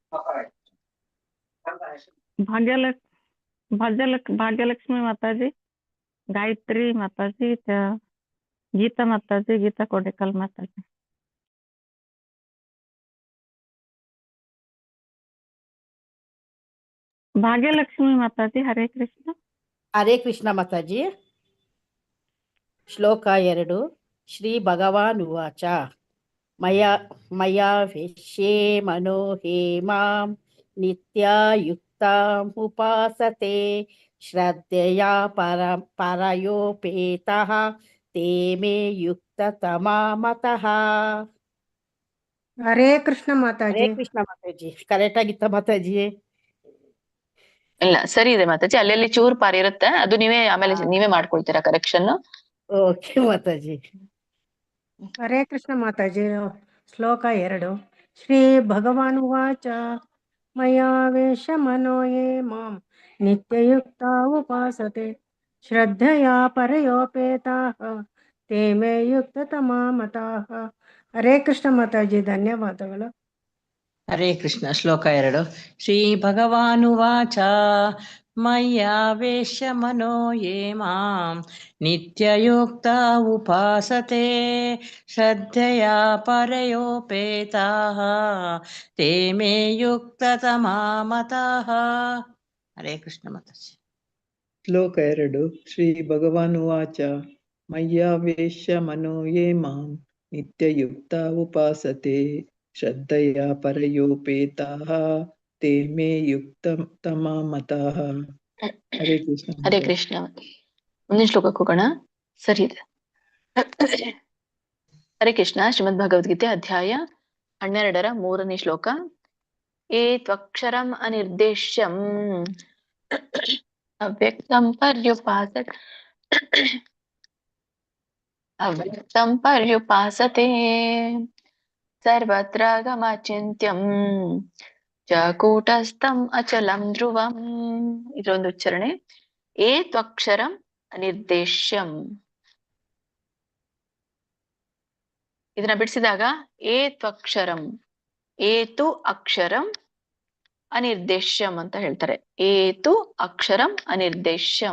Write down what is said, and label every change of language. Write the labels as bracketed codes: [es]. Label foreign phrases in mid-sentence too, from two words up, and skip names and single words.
[kn] ಭಾಗ್ಯಲಕ್ಷ್ಮಿ ಮಾತಾಜಿ, ಗಾಯತ್ರಿ ಮಾತಾಜಿ, ಗೀತಾ ಮಾತಾಜಿ, ಗೀತಾ ಕೋಟೆಕಲ್ ಮಾತಾಜಿ. ಭಾಗ್ಯಲಕ್ಷ್ಮಿ ಮಾತಾಜಿ. [sa] ಹರೇ ಕೃಷ್ಣ. ಹರೇ ಕೃಷ್ಣ [kn] ಮಾತಾಜಿ. ಶ್ಲೋಕ 2. [sa] ಶ್ರೀ ಭಗವಾನ್ ಉವಾಚ ಮಯಾ ವೇಶ್ಯೇ ಮನೋ ಹೇಮಾಂ ನಿತ್ಯಯುಕ್ತಾಂ ಉಪಾಸತೆ ಶ್ರದ್ಧೆಯ ಪರಯೋಪೇತಃ ತೇ ಮೇ ಯುಕ್ತತಮಾ ಮತಃ. [kn] ಹರೇ ಕೃಷ್ಣ ಮಾತಾಜಿ. [sa] ಹರೇ ಕೃಷ್ಣ [kn] ಮಾತಾಜಿ. ಕರೆಕ್ಟ್ ಆಗಿತ್ತ ಮಾತಾಜಿ? ಇಲ್ಲ, ಸರಿ ಇದೆ ಮಾತಾಜಿ. ಅಲ್ಲೆಲ್ಲಿ ಚೂರ್ ಪಾರ್ ಇರುತ್ತೆ, ಅದು ಆಮೇಲೆ ನೀವೇ ಮಾಡ್ಕೊಳ್ತೀರಾ ಕರೆಕ್ಷನ್. ಓಕೆ ಮಾತಾಜಿ. [sa] ಹರೇ ಕೃಷ್ಣ [kn] ಮಾತಾಜಿ. ಶ್ಲೋಕ 2. [sa] ಶ್ರೀ ಭಗವಾನ್ ಉವಾಚ ಮಯಾವೇಶ ಮನೋ ಯೇ ಮಾಂ ನಿತ್ಯಯುಕ್ತ ಉಪಾಸತೆ ಶ್ರದ್ಧೆಯ ಪರಯೋಪೇತಾಃ ತೇ ಮೇ ಯುಕ್ತತಮಾ ಮತಾಃ. ಹರೇ ಕೃಷ್ಣ [kn] ಮಾತಾಜಿ. ಧನ್ಯವಾದಗಳು. [sa] ಹರೇ ಕೃಷ್ಣ. [kn] ಶ್ಲೋಕ 2. [sa] ಶ್ರೀ ಭಗವಾನ್ ಉವಾಚ ಮಯ್ಯಾವೇಶ ಮನೋ ಯೇ ಮಾಂ ನಿತ್ಯಯುಕ್ತ ಉಪಾಸತೆ ಶ್ರದ್ಧೆಯ ಪರಯೋಪೇತಾಃ ತೇ ಮೇ ಯುಕ್ತತಮಾ ಮತಃ. [kn] ಹರೇ ಕೃಷ್ಣ ಮಾತಾಜಿ. ಶ್ಲೋಕ 2. [sa] ಶ್ರೀ ಭಗವಾನ್ ಉವಾಚ ಮಯ್ಯಾವೇಶ ಮನೋ ಯೇ ಮಾಂ ನಿತ್ಯಯುಕ್ತ ಉಪಾಸತೆ ಶ್ರದ್ಧೆಯ ಪರಯೋಪೇತಾಃ ತೇ ಮೇ ಯುಕ್ತತಮಾ ಮತಃ. [kn] ಹರೇ ಕೃಷ್ಣ. ಹರೇ ಕೃಷ್ಣ. ಮುಂದಿನ ಶ್ಲೋಕಕ್ಕೆ ಹೋಗೋಣ. ಸರಿ ಇದೆ. [sa] ಹರೇ ಕೃಷ್ಣ. [kn] ಶ್ರೀಮದ್ ಭಗವದ್ಗೀತೆ ಅಧ್ಯಾಯ 12ರ 3ನೇ ಶ್ಲೋಕ. [sa] ಏ ತ್ವಕ್ಷರಂ ಅನಿರ್ದೇಶ್ಯಂ ಅವ್ಯಕ್ತಂ ಪರ್ಯುಪಾಸತೆ ಸರ್ವತ್ರ ಗಮಚಿಂತ್ಯಂ ಚ ಕೂಟಸ್ಥಂ ಅಚಲಂ ಧ್ರುವಂ. [kn] ಇದೊಂದು ಉಚ್ಚಾರಣೆ. [sa] ಏ ತ್ವಕ್ಷರಂ ಅನಿರ್ದೇಶ್ಯಂ. [kn] ಇದನ್ನ ಬಿಡಿಸಿದಾಗ [sa] ಏ ತ್ವಕ್ಷರಂ, ಏತು ಅಕ್ಷರಂ ಅನಿರ್ದೇಶ್ಯಂ [kn] ಅಂತ ಹೇಳ್ತಾರೆ. [sa] ಏತು ಅಕ್ಷರಂ ಅನಿರ್ದೇಶ್ಯಂ.